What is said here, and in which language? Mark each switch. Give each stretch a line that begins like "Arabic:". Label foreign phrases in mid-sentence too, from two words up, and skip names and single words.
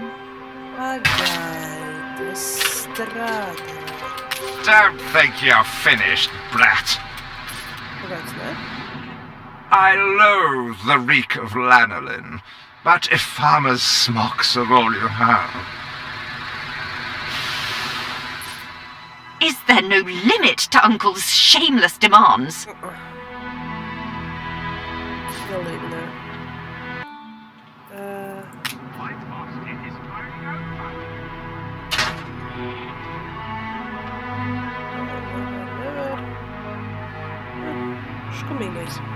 Latvian: Pagaidi, strādā.
English: Don't think you're finished, brat.
Latvian: Kāds, ne?
English: I loathe the reek of lanolin, but if farmers' smocks are all you have... Is there no limit to Uncle's shameless demands? Still leaving there. Škumīgais.